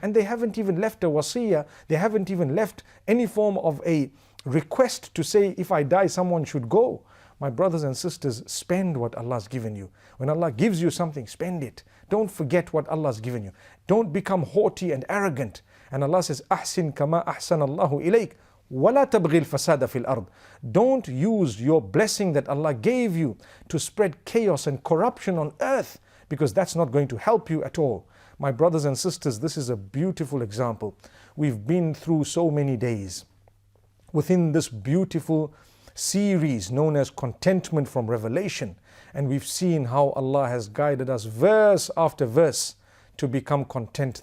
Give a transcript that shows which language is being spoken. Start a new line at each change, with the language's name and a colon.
English: And they haven't even left a wasiyah. They haven't even left any form of a request to say, if I die, someone should go. My brothers and sisters, spend what Allah has given you. When Allah gives you something, spend it. Don't forget what Allah has given you. Don't become haughty and arrogant. And Allah says,
Arabic: أحسن كما أحسن الله إليك ولا تبغي الفساد في الأرض.
English: Don't use your blessing that Allah gave you to spread chaos and corruption on earth, because that's not going to help you at all. My brothers and sisters, this is a beautiful example. We've been through so many days within this beautiful series known as Contentment from Revelation, and we've seen how Allah has guided us verse after verse to become content.